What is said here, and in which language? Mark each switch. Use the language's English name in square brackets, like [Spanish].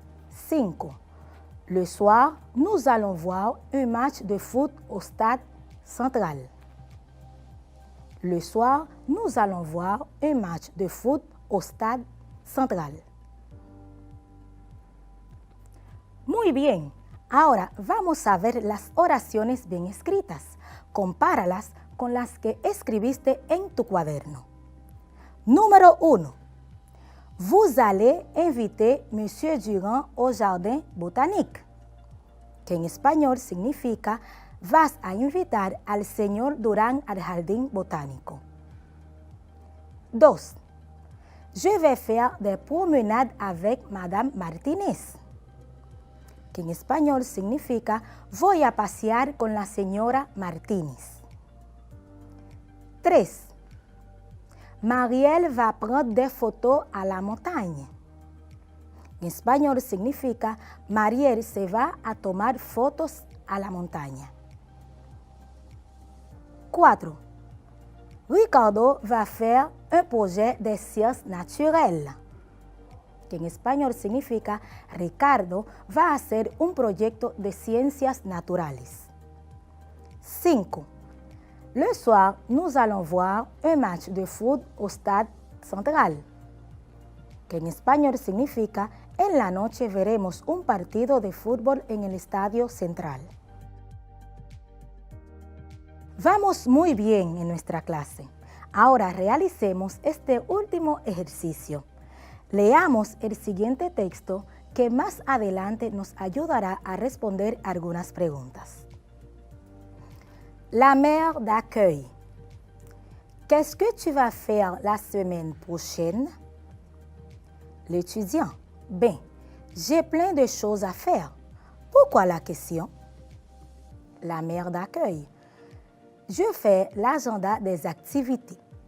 [French] 5. Le soir, nous allons voir un match de foot au stade central. Le soir, nous allons voir un match de foot au stade central. [Spanish] Muy bien, ahora vamos a ver las oraciones bien escritas. Compáralas con las que escribiste en tu cuaderno. Número 1. [French] Vous allez inviter Monsieur Durand au jardin botanique, [Spanish] que en español significa vas a invitar al señor Durán al jardín botánico. 2. [French] Je vais faire des promenades avec Madame Martinez, [Spanish] que en español significa voy a pasear con la señora Martínez. 3. [French] Marielle va prendre des photos à la montagne. [Spanish] En español significa Marielle se va a tomar fotos a la montaña. 4. [French] Ricardo va faire un projet de sciences naturelles, [Spanish] que en español significa Ricardo va a hacer un proyecto de ciencias naturales. 5. [French] Le soir, nous allons voir un match de foot au stade central, [Spanish] que en español significa en la noche veremos un partido de fútbol en el estadio central. Vamos muy bien en nuestra clase. Ahora realicemos este último ejercicio. Leamos el siguiente texto que más adelante nos ayudará a responder algunas preguntas. [French] La mère d'accueil. Qu'est-ce que tu vas faire la semaine prochaine? L'étudiant. Ben, j'ai plein de choses à faire. Pourquoi la question? La mère d'accueil. Je fais l'agenda des activités.